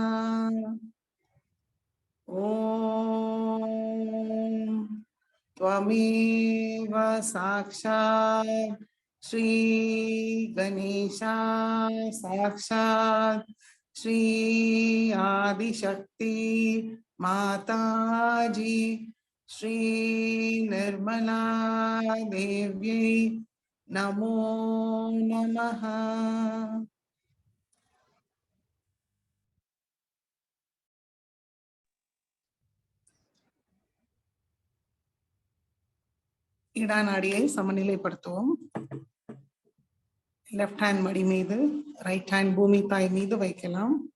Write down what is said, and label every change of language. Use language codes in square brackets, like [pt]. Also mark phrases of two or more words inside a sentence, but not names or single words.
[sa] ओम त्वमेव साक्षात् श्री गणेशा साक्षात् श्री आदिशक्ति माताजी श्री निर्मला देव्यै नमो नमः। [ta] இடநாடியை சமநிலைப்படுத்துவோம். [en] left hand [ta] மடி மீது, [en] right hand [ta] பூமி தாய் மீது வைக்கலாம்.